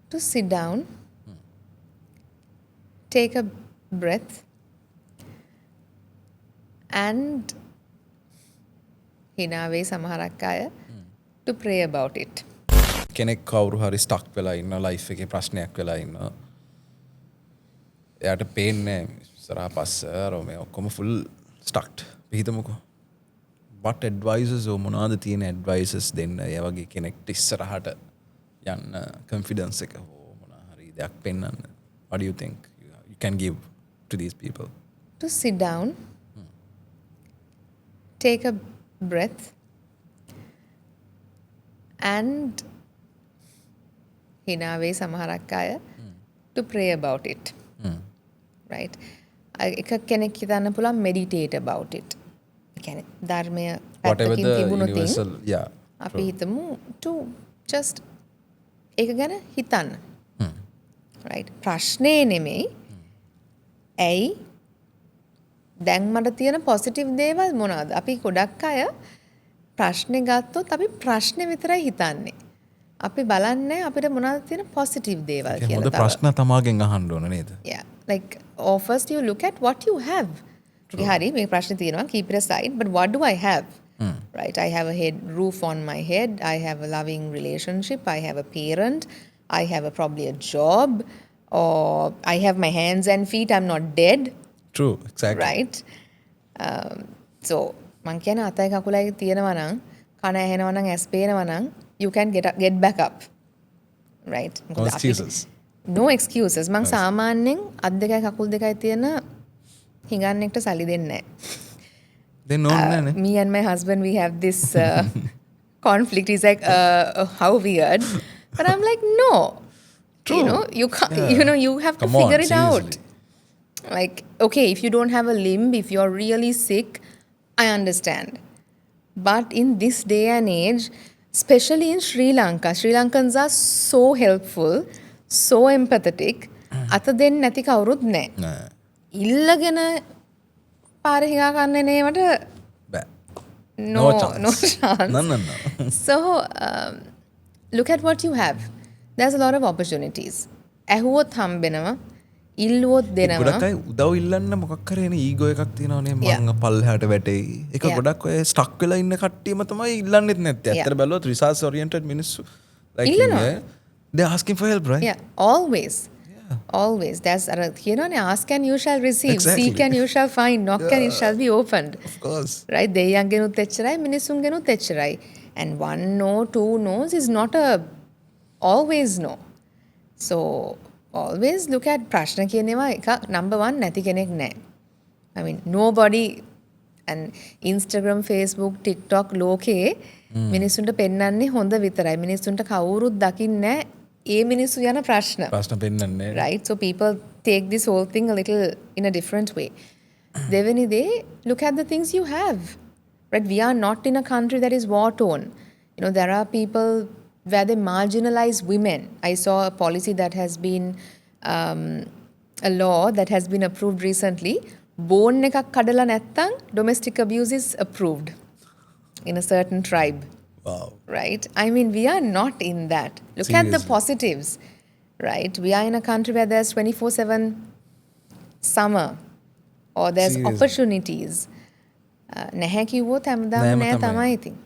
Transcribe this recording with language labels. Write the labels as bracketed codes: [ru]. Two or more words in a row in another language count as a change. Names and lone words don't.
[en] to sit down, take a breath, and [si] හිනාවේ සමහරක් අය [en] to pray about it. [si] කෙනෙක් කවුරු හරි ස්ටක් වෙලා ඉන්න ලයිෆ් එකේ ප්‍රශ්නයක් වෙලා ඉන්න. එයාට පේන්නේ ඉස්සරහා පස්ස මේ ඔක්කොම [en] full stucked. [si] හිතමුකෝ. [en] what advices or [si] මොනවාද තියෙන advices දෙන්න ඒ වගේ කෙනෙක්ට ඉස්සරහට යන්න confidence එක හෝ මොනවා හරි දෙයක් පෙන්වන්න. [en] what do you think you can give to these people? To sit down, take a breath, and [si] හිනාවේ සමහරක් අය [en] to pray about it. Right? [si] එක කෙනෙක් හිතන්න පුළුවන් [en] meditate about it. [si] ඒ කියන්නේ ධර්මය [en] whatever [si] පැත්තකින් [en] the [si] තිබුණොත් [en] universal yeah [si] අපි හිතමු [en] to just [si] ඒක ගැන හිතන්න. right? ප්‍රශ්නේ නෙමෙයි. ඇයි දැන් මට තියෙන පොසිටිව් දේවල් මොනවාද? අපි ගොඩක් අය ප්‍රශ්නේ ගත්තොත් අපි ප්‍රශ්නේ විතරයි හිතන්නේ. අපි බලන්නේ අපිට මොනවද තියෙන පොසිටිව් දේවල් කියලා. හොඳ ප්‍රශ්න තමාගෙන් අහන්න ඕන නේද? [en] Yeah. Like, or first you look at what you have. [si] හරි මේ ප්‍රශ්නේ තියෙනවා, [en] keep it aside, but what do I have? Right? I have a roof on my head, I have a loving relationship, I have a parent, I have probably a job, or I have my hands and feet, I'm not dead. True, exactly. Right? So [si] මං කියන අතයි කකුලයි තියෙනවා නම්, කන ඇහෙනවා නම්, ඇස් පේනවා නම්, [en] you can get back up. Right? No excuses. No excuses. [si] මං සාමාන්‍යයෙන් අත් දෙකයි කකුල් දෙකයි තියෙන හිඟන්නෙක්ට සල්ලි දෙන්නේ නැහැ. [en] Me and my husband, we have this conflict. He's like, how weird. But I'm like, no. True. You know, you can't, you have to figure it out. Like, okay, if you don't have a limb, if you're really sick, I understand. But in this day and age, especially in Sri Lanka, Sri Lankans are so helpful, so empathetic. [si] අත දෙන්න නැති කවුරුත් නැහැ. ඉල්ලගෙන පාර හිඟා කන්නේ නේවට බෑ. [en] No chance. No. So, look at what you have. There's a lot of opportunities. [si] ඇහුවොත් හම්බෙනවා, ඉල්ලුවොත් දෙනවා. ගොඩක් අය උදව් ඉල්ලන්න මොකක් කරේ නේ ඊගෝ එකක් තියෙනවනේ මං පල්ලෙහාට වැටෙයි. ඒක ගොඩක් අය ස්ටක් වෙලා ඉන්න කට්ටියම තමයි ඉල්ලන්නෙත් නැත්තේ. ඇත්තට බැලුවොත් [en] resource oriented මිනිස්සු like they're asking for help, right? Yeah, always. Always. There's ask and you shall receive. Exactly. Seek and you shall find. Knock and it shall be opened. Of course. Right? [si] දෙයියන්ගෙනුත් එච්චරයි මිනිසුන්ගෙනුත් එච්චරයි. [en] And one no, two no's is not a always no. So always look at [si] ප්‍රශ්න කියනවා එක [en] number one [si] නැති කෙනෙක් නැහැ. [en] I mean nobody and Instagram, [si] Facebook, TikTok ලෝකේ මිනිසුන්ට පෙන්වන්නේ හොඳ විතරයි. මිනිසුන්ට කවුරුත් දකින්නේ නැහැ ඒ මිනිස්සු යන ප්‍රශ්න පෙන්නන්නේ. [en] Right? So people take this whole thing a little in a different way. [si] දෙවෙනි දේ, [en] look at the things you have. Right? We are not in a country that is war-torn. There are people where they marginalize women. I saw a policy that has been, a law that has been approved recently. Bone [si] එකක් කඩලා නැත්තම් [en] domestic abuse is approved in a certain tribe. Wow. Right? I mean, we are not in that. Look at the positives. Right? We are in a country where there's 24/7 summer or there's opportunities. [si] නැහැ කිව්වොත් හැමදාම නෑ තමයි ඉතින්.